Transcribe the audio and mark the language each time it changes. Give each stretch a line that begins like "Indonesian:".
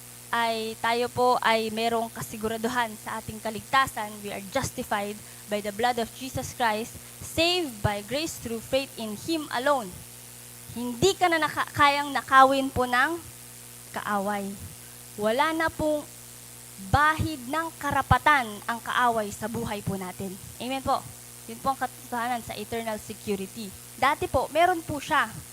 Filipino: ay tayo po ay merong kasiguraduhan sa ating kaligtasan.
English: We are justified by the blood of Jesus Christ, saved by grace through faith in Him alone.
Filipino: Hindi ka na kayang nakawin po ng kaaway. Wala na pong bahid ng karapatan ang kaaway sa buhay po natin. Amen po. Yun po ang katotohanan sa eternal security. Dati po, meron po siya.